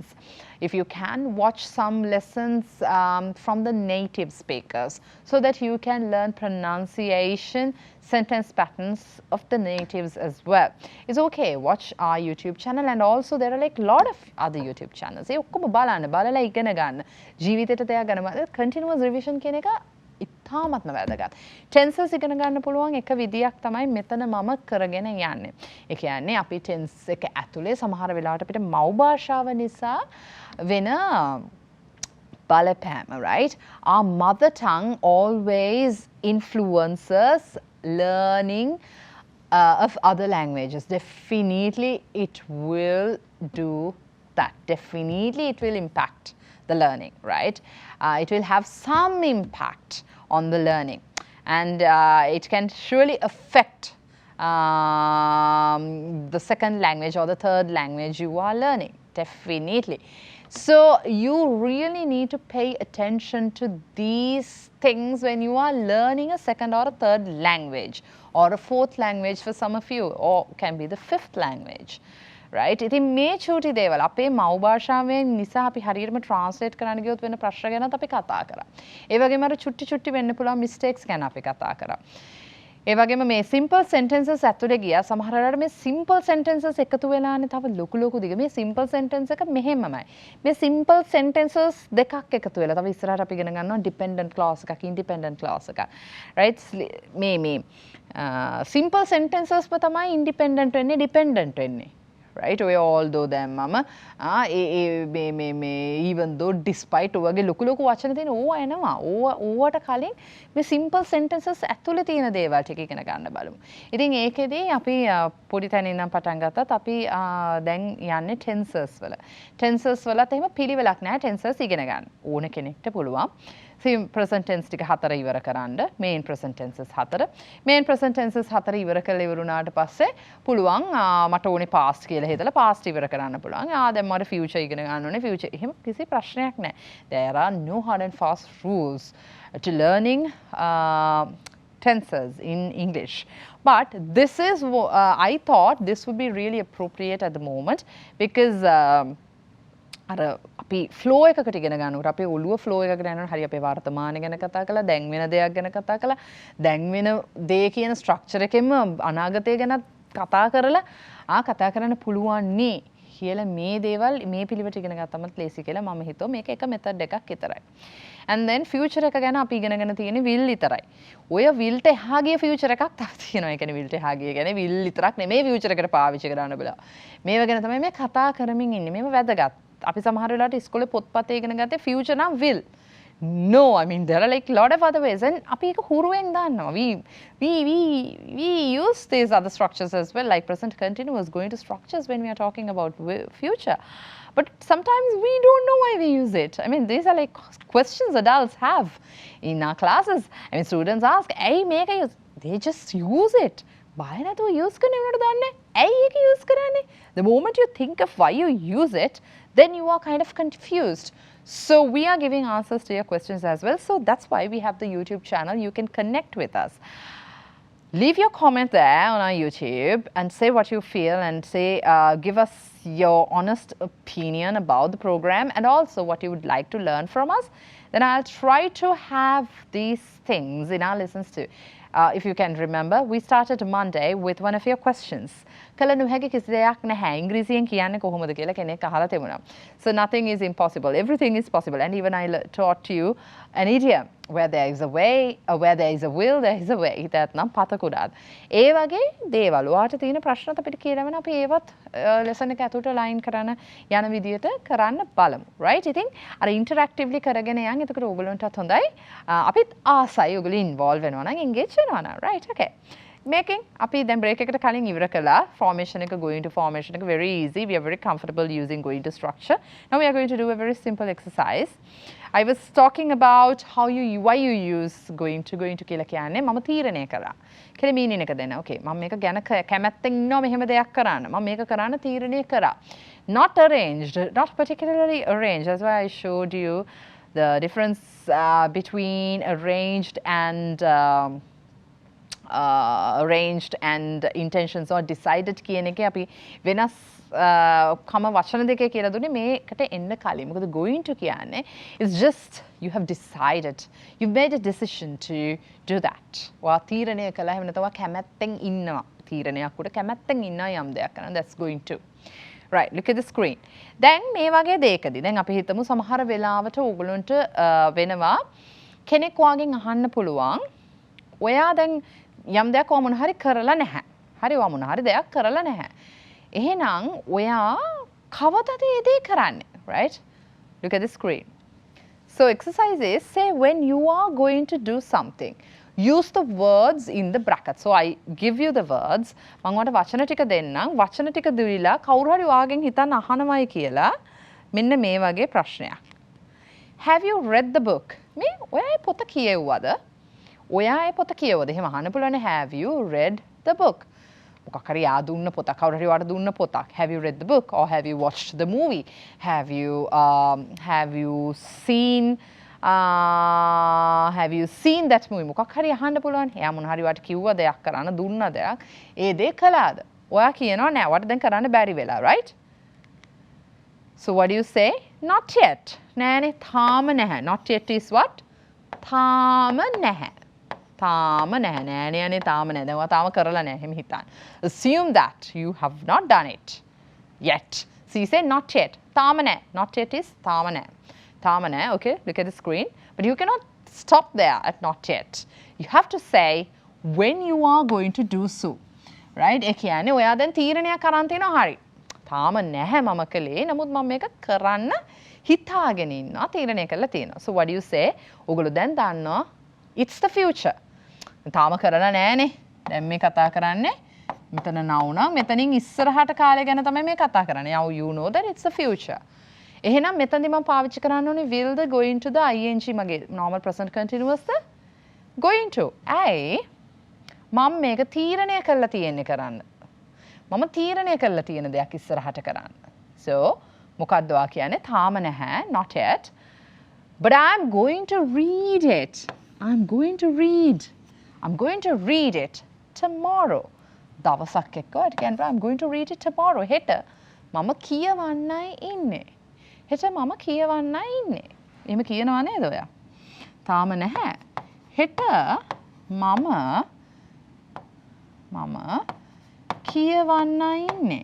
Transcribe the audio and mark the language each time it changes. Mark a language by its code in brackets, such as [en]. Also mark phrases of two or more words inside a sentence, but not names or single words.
[en] If you can, watch some lessons from the native speakers so that you can learn pronunciation, sentence patterns of the natives as well. It's okay, watch our YouTube channel, and also there are like a lot of other YouTube channels. [si] ඒ ඔක්කොම බලන්න බලලා ඉගෙන ගන්න. ජීවිතේට දෙයක් ගන්න. [en] Continuous revision [si] කියන එක ඉතාමත්ම වැදගත්. ටෙන්සස් ඉගෙන ගන්න පුළුවන් එක විදියක් තමයි මෙතන මම කරගෙන යන්නේ. ඒ කියන්නේ අපි ටෙන්ස් එක ඇතුලේ සමහර වෙලාවට අපිට මව් භාෂාව නිසා වෙන බලපෑම, right? [en] Our mother tongue always influences learning of other languages. Definitely it will do that. Definitely it will impact the learning, right? It will have some impact on the learning, and it can surely affect the second language or the third language you are learning. Definitely. So you really need to pay attention to these things when you are learning a second or a third language, or a fourth language for some of you, or can be the fifth language. Right? [si] ඉතින් මේ චූටි දේවල් අපේ මව් භාෂාවෙන් නිසා අපි හරියටම ට්‍රාන්ස්ලේට් කරන්න ගියොත් වෙන ප්‍රශ්න ගැනත් අපි කතා කරා. ඒ වගේම අර චුට්ටි වෙන්න පුළුවන් මිස්ටේක්ස් ගැන අපි කතා කරා. ඒ වගේම මේ [en] simple sentences [si] ඇතුලේ ගියා සමහර වෙලාවට මේ [en] simple sentences [si] එකතු වෙලානේ තව ලොකු දිග මේ [en] simple sentence [si] එක මෙහෙමමයි. මේ [en] simple sentences [si] දෙකක් එකතු වෙලා තව ඉස්සරහට අපි ඉගෙන ගන්නවා [en] dependent clause [si] එකක් [en] independent clause [si] එකක්. right? මේ [en] simple sentences [si] තමයි ඉන්ඩිපෙන්ඩන්ට් වෙන්නේ ඩිපෙන්ඩන්ට් වෙන්නේ. right? ඔය although දැම්මම [en] even though despite [si] වගේ ලොකු වචන තියෙන ඕවා එනවා. ඕවට කලින් මේ [en] simple sentences [si] ඇතුලේ තියෙන දේවල් ටික ඉගෙන ගන්න බලමු. ඉතින් ඒකෙදී අපි පොඩි තැනින් නම් පටන් ගත්තත් අපි දැන් යන්නේ tenses වල. tenses වලත් එහෙම පිළිවෙලක් නැහැ tenses ඉගෙන ගන්න. ඕන කෙනෙක්ට පුළුවන්. [en] present tense [si] ටික 4 ඉවර කරන්න. main present tenses 4. [en] main present tenses [si] 4 ඉවර කරලා ඉවරුණාට පස්සේ පුළුවන් මට ඕනේ past කියලා හිතලා past ඉවර කරන්න පුළුවන්. දැන් මට future ඉගෙන ගන්න ඕනේ future. එහෙම කිසි ප්‍රශ්නයක් නැහැ. [en] There are no hard and fast rules to learning tenses in English. But this is I thought this would be really appropriate at the moment because [si] අර අපි ෆ්ලෝ එකකට ඉගෙන ගන්නකොට අපේ ඔළුව ෆ්ලෝ එකකට යනකොට හරි අපේ වර්තමානය ගැන කතා කළා දැන් වෙන දෙයක් ගැන කතා කළා දැන් වෙන දේ කියන ස්ට්‍රක්චර් එකෙන්ම අනාගතය ගැන කතා කරලා කතා කරන්න පුළුවන් නේ කියලා මේ දේවල් මේ පිළිවෙලට ඉගෙන ගත්තමත් ලේසි කියලා මම හිතුවා මේක එක මෙතඩ් එකක් විතරයි. [en] and then [si] future එක ගැන අපි ඉගෙනගෙන තියෙන්නේ will විතරයි. ඔය will ට එහා ගිය future එකක් තව තියෙනවා. ඒ කියන්නේ will ට එහා ගිය කියන්නේ will විතරක් නෙමෙයි future එකට පාවිච්චි කරන්න බලා. මේව ගැන තමයි මේ කතා කරමින් ඉන්නේ. මේව වැදගත්. අපි සමහර වෙලාවට ඉස්කෝලේ පොත්පතේ ඉගෙන ගත්තේ future නම් will. [en] No, I mean there are like lot of other ways and අපි ඒක හුරුවෙන් දාන්නවා. We use these other structures as well, like present continuous going to structures when we are talking about future. But sometimes we don't know why we use it. I mean these are like questions adults have in our classes. I mean students ask, "Hey, මේක use." They just use it. [si] බය නැතුව use කරන උනට දාන්නේ. ඇයි ඒක use කරන්නේ? [en] The moment you think of why you use it, then you are kind of confused. So we are giving answers to your questions as well. So that's why we have the YouTube channel. You can connect with us. Leave your comment there on our YouTube and say what you feel and say, give us your honest opinion about the program and also what you would like to learn from us. Then I'll try to have these things in our lessons too. If you can remember, we started Monday with one of your questions. [si] කල නොහැකි කිසි දෙයක් නැහැ. ඉංග්‍රීසියෙන් කියන්නේ කොහොමද කියලා කෙනෙක් අහලා තිබුණා. [en] So nothing is impossible. Everything is possible. And even I taught you an idiom. Where there is a way, where there is a will, there is a way. [si] That නම් පතකුඩාද. ඒ වගේ දේවල් ඔයාට තියෙන ප්‍රශ්නත් අපිට කියලාගෙන අපි ඒවත් lesson එක ඇතුළට line කරන යන විදියට කරන්න බලමු. right? ඉතින් අර interactively කරගෙන යන්. එතකොට ඕගොල්ලන්ටත් හොඳයි. අපිත් ආසයි ඕගොල්ලෝ involve වෙනවා නම් engage වෙනවා නම්. [en] right? okay. [si] Making අපි දැන් break එකට කලින් ඉවර කළා formation එක [en] going to formation [si] එක [en] very easy. We are very comfortable using going to structure. Now we are going to do a very simple exercise. I was talking about why you use going to [si] කියලා කියන්නේ මම තීරණය කළා. කියලා meaning එක දෙන්න. Okay මම මේක ගැන කැමැත්තෙන් ඉන්නවා මෙහෙම දෙයක් කරන්න. මම මේක කරන්න තීරණය කරා. [en] Not arranged, not particularly arranged. That's why I showed you the difference between arranged and intentions or decided [si] කියන එකේ අපි වෙනස් කම වචන දෙකේ කියලා දුන්නේ මේකට එන්න කලින්. [en] මොකද going to කියන්නේ is just you have decided. You've made a decision to do that. [si] ඔයා තීරණය කළා එහෙම නැත්නම් ඔයා කැමැත්තෙන් ඉන්නවා. තීරණයක් උඩ කැමැත්තෙන් ඉන්නවා යම් දෙයක් කරනවා. [en] That's going to. Right, look at the screen. [si] දැන් මේ වගේ දෙයකදී දැන් අපි හිතමු සමහර වෙලාවට ඕගොල්ලන්ට වෙනවා කෙනෙක් වාගෙන් අහන්න පුළුවන් ඔයා දැන් යම් දෙයක් වමන හරි කරලා නැහැ. හරි වමන හරි දෙයක් කරලා නැහැ. එහෙනම් ඔයා කවදද ඒ දේ කරන්නේ? Right? [en] Look at the screen. So exercise is say when you are going to do something. Use the words in the bracket. So I give you the words. [si] මම ඔයාලට වචන ටික දෙන්නම්. වචන ටික දීලා කවුරු හරි ඔයාගෙන් හිතන්න අහනවයි කියලා මෙන්න මේ වගේ ප්‍රශ්නයක්. [en] Have you read the book? [si] මේ ඔයා ඒ පොත කියෙව්වද? ඔයා ඒ පොත කියෙව්වද? එහෙම අහන්න පුළුවන්. [en] Have you read the book? [si] මොකක් හරි යා දුන්න පොතක් කවුරු හරි ඔයාලට දුන්න පොතක්. [en] Have you read the book or have you watched the movie? Have you seen that movie? [si] මොකක් හරි අහන්න පුළුවන්. එයා මොන හරි ඔයාලට කිව්ව දෙයක් කරන්න දුන්න දෙයක්. ඒ දේ කළාද? ඔයා කියනවා නෑ. ඔයාලට දැන් කරන්න බැරි වෙලා, right? [en] So what do you say? Not yet. [si] නෑනේ තාම නැහැ. [en] Not yet is what? [si] තාම නැහැ. තාම නැහැ. නෑනේ අනේ තාම නැහැ. දැන් ඔයා තාම කරලා නැහැ. එහෙම හිතන්න. [en] Assume that you have not done it yet. So you say not yet. [si] තාම නැහැ. [en] Not yet is [si] තාම නැහැ. තාම නැහැ. [en] Okay, look at the screen. But you cannot stop there at not yet. You have to say when you are going to do so. Right? [si] ඒ කියන්නේ ඔයා දැන් තීරණයක් අරන් තිනවා හරි. තාම නැහැ මම කලේ. නමුත් මම මේක කරන්න හිතාගෙන ඉන්නවා. තීරණය කරලා තියෙනවා. [en] So what do you say? [si] ඔයගොල්ලෝ දැන් දන්නවා [en] it's the future. [si] තාම කරලා නැහනේ. දැන් මේ කතා කරන්නේ මෙතන now නම් මෙතනින් ඉස්සරහට කාලය ගැන තමයි මේ කතා කරන්නේ. [en] Now you know that it's the future. [si] එහෙනම් මෙතනදී මම පාවිච්චි කරන්න ඕනේ [en] will the going to the ing [si] මගේ [en] normal present continuous [si] ද [en] going to. [si] ඇයි? මම මේක තීරණය කරලා තියෙන්නේ කරන්න. මම තීරණය කරලා තියෙන දෙයක් ඉස්සරහට කරන්න. So මොකක්ද වා කියන්නේ? තාම නැහැ. [en] Not yet. But I'm going to read it. I'm going to read it tomorrow. [si] දවසක් එක්ක ඔයාලට කියන්න [en] I'm going to read it tomorrow. [si] හෙට මම කියවන්නයි ඉන්නේ. හෙට මම කියවන්නයි ඉන්නේ. එහෙම කියනවා නේද ඔයා? තාම නැහැ. හෙට මම කියවන්නයි ඉන්නේ.